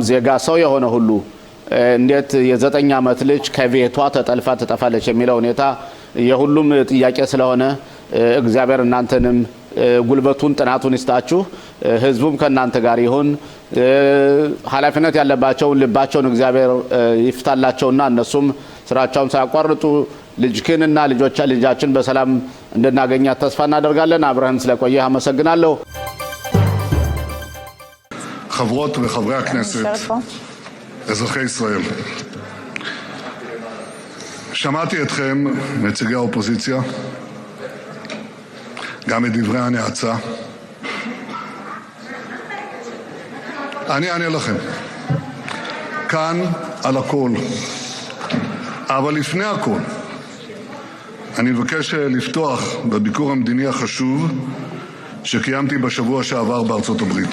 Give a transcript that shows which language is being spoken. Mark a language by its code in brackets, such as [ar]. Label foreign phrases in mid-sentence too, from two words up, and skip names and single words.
[am] ዜጋ ሰው የሆነ ሁሉ እንዴት የ9 ዓመት ልጅ ከቤቷ ተጠልፋ ትጠፋለች የሚለው ሁኔታ የሁሉም ጥያቄ ስለሆነ እግዚአብሔር እናንተንም ጉልበቱን ጥናቱን ይስጣችሁ። ህዝቡም ከእናንተ ጋር ይሁን። ኃላፊነት ያለባቸውን ልባቸውን እግዚአብሔር ይፍታላቸውና እነሱም ስራቸውን ሳያቋርጡ ልጅክንና ልጃችን በሰላም እንድናገኛት ተስፋ እናደርጋለን። አብረን ስለቆየህ አመሰግናለሁ። [he] חברות וחברי הכנסת, אזרחי ישראל, שמעתי אתכם, נציגי האופוזיציה, גם את דברי הנאצה. אני אענה לכם כאן על הכל, אבל לפני הכל אני מבקש לפתוח בביקור המדיני החשוב שקיימתי בשבוע שעבר בארצות הברית.